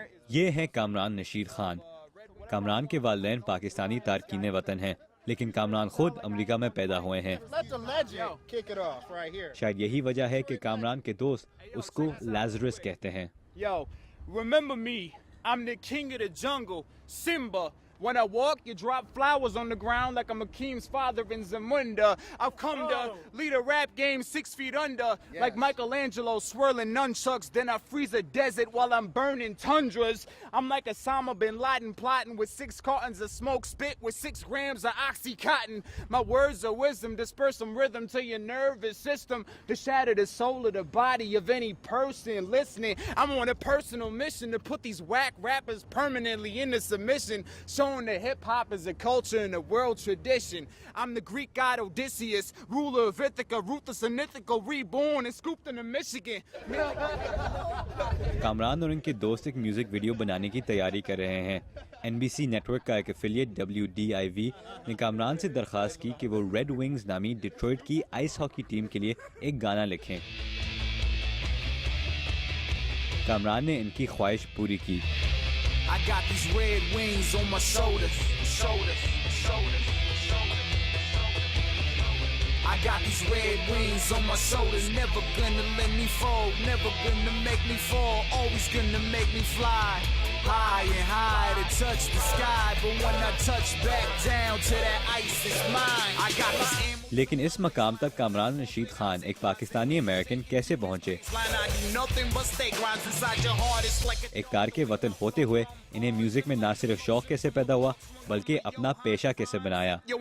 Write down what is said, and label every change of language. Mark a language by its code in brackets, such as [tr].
[hi] ये है कामरान नशीद खान। कामरान के वालिदैन पाकिस्तानी तारकीन वतन हैं, लेकिन कामरान खुद अमेरिका में पैदा हुए हैं। शायद यही वजह है कि कामरान के दोस्त उसको लाज़रस कहते हैं। [en] Yo, remember me? I'm the king of the jungle, Simba. When I walk, you drop flowers on the ground like I'm Akeem's father in Zamunda. I've come to lead a rap game 6 feet under, like Michelangelo swirling nunchucks. Then I freeze a desert while I'm burning tundras. I'm like Osama bin Laden plotting with 6 cartons of smoke spit with 6 grams of Oxycontin. My words are wisdom, disperse some rhythm to your nervous system to shatter the soul of the body of any person listening. I'm on a personal mission to put these whack rappers permanently into submission. Showing that hip-hop is a culture and a world tradition. I'm the Greek god Odysseus, ruler of Ithaca, ruthless and mythical, reborn and scooped into Michigan. [hi] Kamran और उनके दोस्त एक music video बनाने की तैयारी कर रहे हैं। NBC नेटवर्क का एक एफिलिएट WDIV ने कामरान से दरख्वास्त की कि वो रेड विंग्स नामी डिट्रॉइट की आइस हॉकी टीम के लिए एक गाना लिखें। कामरान ने इनकी ख्वाहिश पूरी की। [en] I got these red wings on my shoulders. I got these red wings on my shoulders. Never gonna let me fall, never gonna make me fall. Always gonna make me fly high and high to touch the sky. But when I touch back down to that ice, it's mine. I got this. [hi] लेकिन इस मकाम तक कामरान नशीद खान एक Pakistani American कैसे पहुंचे? एक तार के वतन होते हुए इन्हें म्यूजिक में ना सिर्फ शौक कैसे पैदा हुआ, बल्कि अपना पेशा कैसे बनाया?